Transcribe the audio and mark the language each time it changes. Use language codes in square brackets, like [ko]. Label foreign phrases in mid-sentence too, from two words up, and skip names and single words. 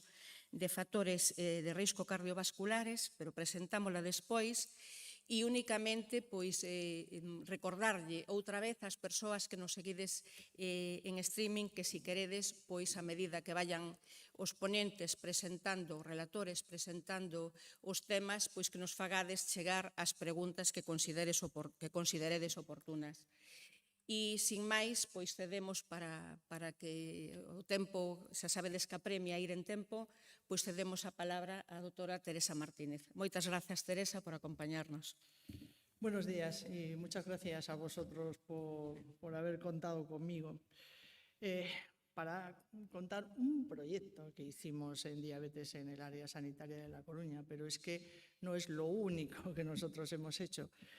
[gl] de factores de risco cardiovasculares, pero presentámola despois, e únicamente pois recordarlle outra vez ás persoas que nos seguides en streaming que si queredes, pois a medida que vayan os ponentes presentando, os relatores presentando os temas, pois que nos fagades chegar as preguntas que consideredes oportunas. E, sin máis, pois cedemos para que o tempo, xa sabedes que apremia ir en tempo, pois cedemos a palabra á doutora Teresa Martínez. Moitas grazas, Teresa, por acompañarnos. [es] Buenos días y muchas gracias a vosotros por haber contado conmigo para contar un proyecto que hicimos en diabetes en el área sanitaria de La Coruña, pero es que no es lo único que nosotros hemos hecho.